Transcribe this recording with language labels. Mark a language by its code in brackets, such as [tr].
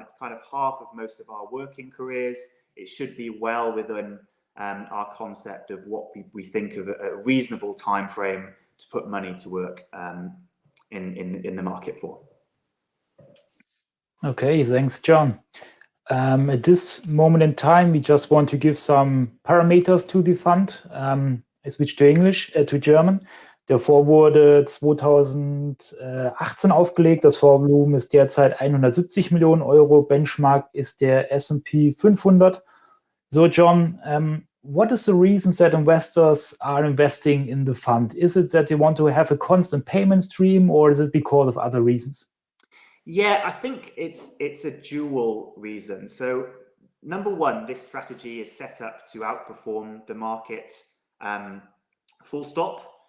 [en] It's kind of half of most of our working careers. It should be well within our concept of what we think of a reasonable time frame to put money to work in the market for. Okay, thanks, John. At this moment in time, we just want to give some parameters to the fund. I switch to German. [de] Der Fonds wurde 2018 aufgelegt. Das Fondsvolumen ist derzeit 170 Millionen Euro. Benchmark ist der S&P 500. [en] So, John, what is the reason that investors are investing in the fund? Is it that they want to have a constant payment stream, or is it because of other reasons? Yeah, I think it's a dual reason. So number one, this strategy is set up to outperform the market, full stop.